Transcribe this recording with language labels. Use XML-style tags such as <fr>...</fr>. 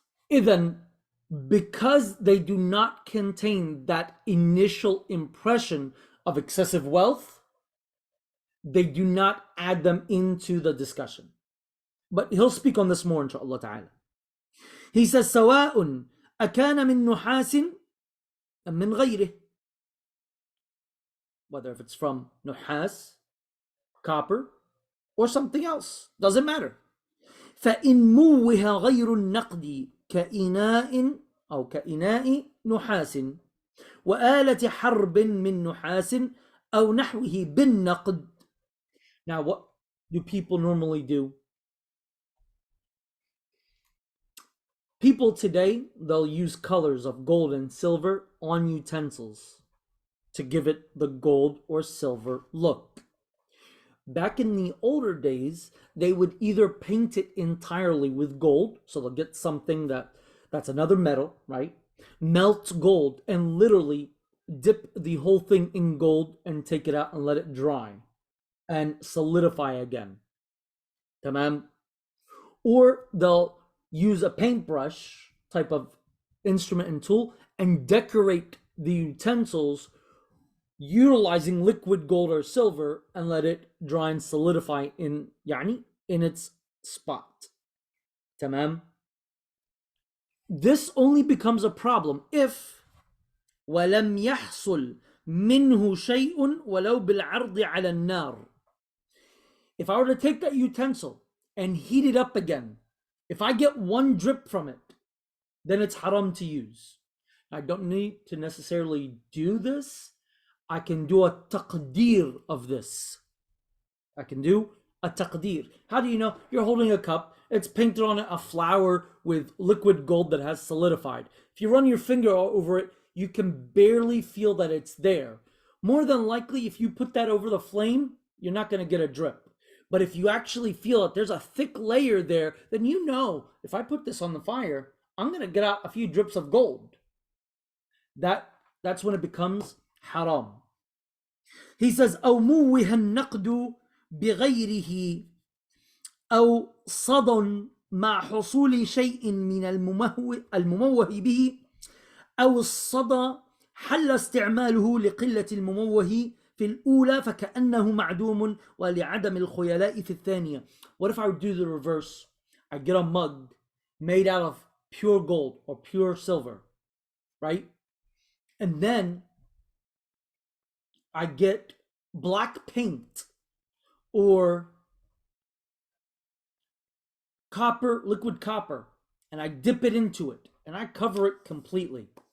<en>Then, because they do not contain that initial impression of excessive wealth, they do not add them into the discussion. But he'll speak on this more, inshallah ta'ala. He says,</en> <ar>سواء أكان من نحاس أم من غيره.</ar> <en>Whether if it's from nuhas, copper, or something else, doesn't matter.</en> <ar>فإن موه غير النقد كإناء أو كإناء نحاس وآلة حرب من نحاس أو نحوه بالنقد.</ar> <en>Now, what do people normally do? People today, they'll use colors of gold and silver on utensils to give it the gold or silver look. Back in the older days, they would either paint it entirely with gold, so they'll get something that's another metal, right? Melt gold and literally dip the whole thing in gold and take it out and let it dry and solidify again. Tamam? Or they'll use a paintbrush type of instrument and tool and decorate the utensils utilizing liquid gold or silver and let it dry and solidify in its spot. Tamam? This only becomes a problem if</en> <ar>ولم يحصل منه شيء ولو بالعرض على النار.</ar> <en>If I were to take that utensil and heat it up again, if I get one drip from it, then it's haram to use. I don't need to necessarily do this. I can do a taqdeer of this. I can do a taqdeer. How do you know? You're holding a cup. It's painted on it a flower with liquid gold that has solidified. If you run your finger over it, you can barely feel that it's there. More than likely, if you put that over the flame, you're not going to get a drip. But if you actually feel it, there's a thick layer there, then you know, if I put this on the fire, I'm going to get out a few drips of gold. That's when it becomes haram. He says,</en> <ar>أو موه النقد بغيره أو صدى مع حصول شيء من المموه به أو الصدى حل استعماله لقلة المموه في الأولى فكأنه معدوم ولعدم الخيلاء في الثانية.</ar> <en>What if I would do the reverse? I get a mug made out of pure gold or pure silver, right? And then I get black paint or copper, liquid copper, and I dip it into it and I cover it completely.</en>